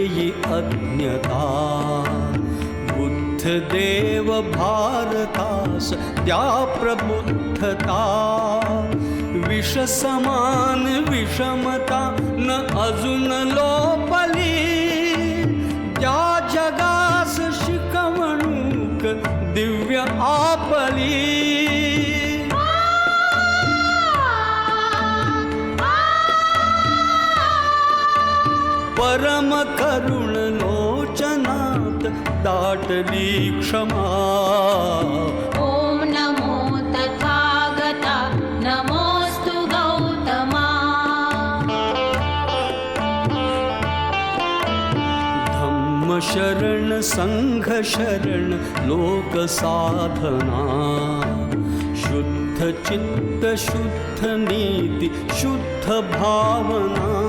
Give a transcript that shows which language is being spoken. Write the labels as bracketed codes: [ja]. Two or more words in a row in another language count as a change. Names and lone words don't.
[mr] अज्ञता बुद्धदेव भारतास त्या प्रबुद्धता विष समान विषमता न अजून लोपली त्या जगास शिकवणूक दिव्य आपली परम करुण लोचनात दाटली क्षमा [sa] ॐ नमो तथागता नमोऽस्तु गौतमा [mr] धम्म शरण संघ शरण लोक साधना शुद्ध चित्त शुद्ध नीती शुद्ध भावना